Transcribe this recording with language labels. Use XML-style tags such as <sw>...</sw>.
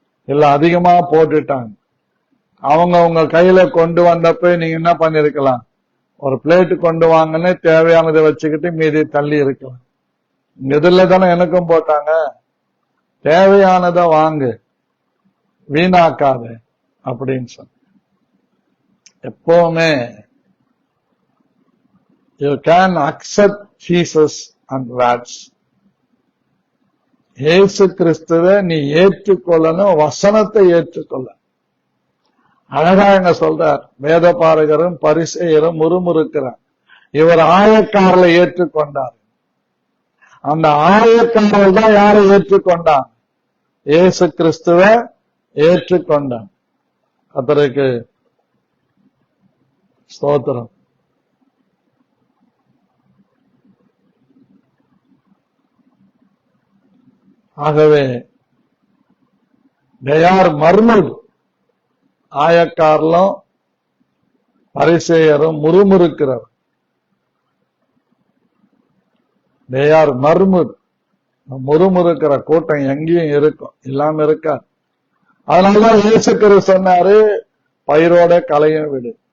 <ta>இல்ல அதிகமா போட்டுட்டாங்க. அவங்க உங்க கையில கொண்டு வந்தப்ப நீங்க என்ன பண்ணிருக்கலாம், ஒரு பிளேட் கொண்டு வாங்கன்னு தேவையானதை வச்சுக்கிட்டு மீதி தள்ளி இருக்கலாம். எதிரில தானே எனக்கும் போட்டாங்க. தேவையானதை வாங்கு, வீணாக்காத அப்படின்னு சொன்ன. எப்பவுமே</ta> <en>you can accept Jesus and words.</en> <ta>இயேசு கிறிஸ்துவை நீ ஏற்றுக்கொள்ளணும், வசனத்தை ஏற்றுக்கொள்ள. அழகா எங்க சொல்றார், வேத பாரகரும் பரிசேயரும் முறுமுறுக்கிறார். இவர் ஆயக்காரரை ஏற்றுக்கொண்டார். அந்த ஆயக்காரர்கள் தான் யாரை ஏற்றுக்கொண்டான்? இயேசு கிறிஸ்துவை ஏற்றுக்கொண்டான். கர்த்தருக்கு ஸ்தோத்திரம். ஆகவே</ta> <en>they are murmured.</en> <ta>ஆயக்காரலும் பரிசேயரும் முறுமுறுக்கிறார்.</ta> <en>they are murmured.</en> <ta>முறுமுறுக்கிற கூட்டம் எங்கேயும் இருக்கும், இல்லாம இருக்காது. அதனாலதான் இயேசு கிறிஸ்து சொன்னாரு, பயிரோட களையும் விடு.</ta>